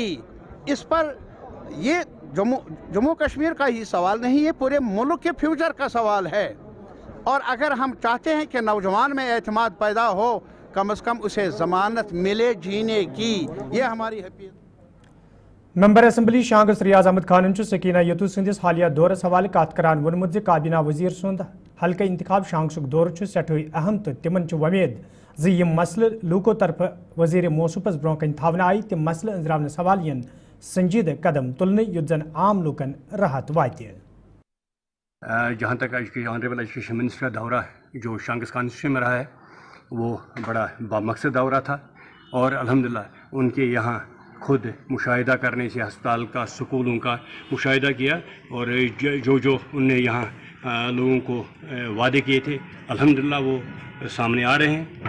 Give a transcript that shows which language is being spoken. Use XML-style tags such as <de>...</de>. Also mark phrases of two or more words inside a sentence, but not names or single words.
<hi>इस पर ये जम्मू कश्मीर का ही सवाल नहीं, ये पूरे मुल्क के फ्यूचर का सवाल है। और अगर हम चाहते हैं कि नौजवान में एतमाद पैदा हो, कम से कम उसे ज़मानत मिले जीने की, ये हमारी हैसियत।</hi> <en>member assembly</en> <ks>शांगस रियाज अहमद खान सकीना यतू संदिस हालिया दौरस हवाले कत करान वोनमुत ज काबीना वजीर सुंद हल्का इंतखाब शांगसुक दौर सठे अहम तो तिमन वमेद ज यम मसले लूको तरफ वजीर मौसूफस ब्रोह कन थावन आई तिम मसले अंजरावन सवालियन संजीद कदम तुलने युद्धन आम लोकन राहत वाते।</ks> <hi>जहाँ तक</hi> <en>honourable education minister</en> <hi>का दौरा जो शांगस कॉन्स्टिट्यूंसी में रहा है, वो बड़ा बामकसद दौरा था और अल्हम्दुलिल्लाह उनके यहाँ खुद मुशाहिदा करने से अस्पताल का, स्कूलों का मुशाहिदा किया और जो उनने यहाँ लोगों को वादे किए थे अल्हम्दुलिल्लाह वो सामने आ रहे हैं।</hi>